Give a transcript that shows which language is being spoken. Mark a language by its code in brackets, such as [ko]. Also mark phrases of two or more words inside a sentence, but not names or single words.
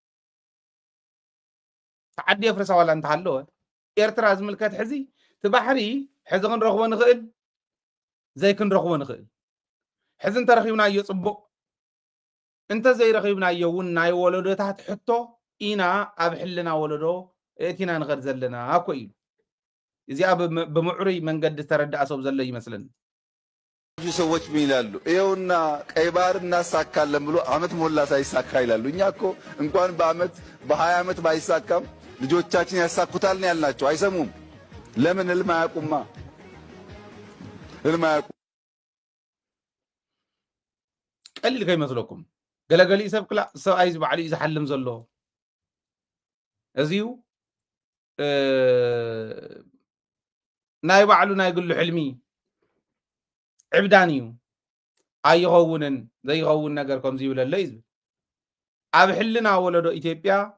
[ti] ተዓዲ የፍርሳ ዋላ እንተሃለወ ኤርትራ ዝምልከት ሕዚ እቲ ባሕሪ ሕዚ ክንረኽቦ ንኽእል ዘይክንረኽቦ ንኽእል ሕዚ እንተረኺብናዮ ፅቡቕ እንተዘይረኺብናዮ እውን ናይ ወለዶታት ሕቶ ኢና ኣብ ሕልና ወለዶ እቲና ንኸድ ዘለና እኮ እዩ እዚኣ ብምዕሩይ መንገዲ ተረዳእ ሰብ ዘሎ ይመስለኒ [am] ብዙ ሰዎች ምን ይላሉ ይኸውና ቀይ ባህር እናሳካለን ብሎ አመት ሞላ ሳይሳካ ይላሉ እኛ እኮ እንኳን በአመት በ20 አመት ባይሳካም ልጆቻችን ያሳኩታል ነው ያልናቸው አይሰሙም ለምን ህልም አያውቁማ ህልም አያውቁ [ti] ቀሊል ከይመስለኩም ገለገሊ ሰብ ክላ ሰብ ኣይዝ ባዕሉ ዝሓልም ዘሎ እዚዩ ናይ ባዕሉ ናይ ግሉ ሕልሚ ዕብዳን እዩ ኣይኸውንን ዘይኸውን ነገር ከምዚ ይብለለ እዩ ኣብ ሕልና ወለዶ ኢትዮጵያ